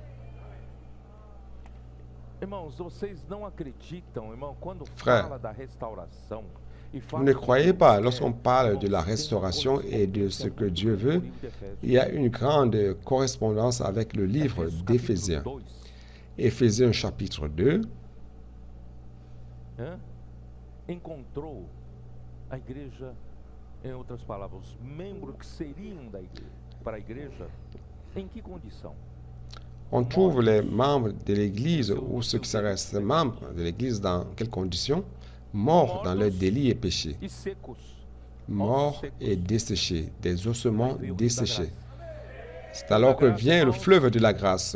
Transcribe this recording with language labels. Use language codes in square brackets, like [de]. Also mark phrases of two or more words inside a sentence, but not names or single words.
[fr] Frère, vous ne croyez pas, lorsqu'on parle de la restauration et de ce que Dieu veut, il y a une grande correspondance avec le livre d'Éphésiens. Éphésiens chapitre 2. [pt] Encontrou a igreja, em outras palavras, os membros que seriam para a igreja, em que condição? [fr] On trouve les membres de l'Église ou ceux qui seraient membres de l'Église dans quelles conditions? Morts dans leurs délits et péchés. Morts et desséchés, des ossements desséchés. C'est alors que vient le fleuve de la grâce.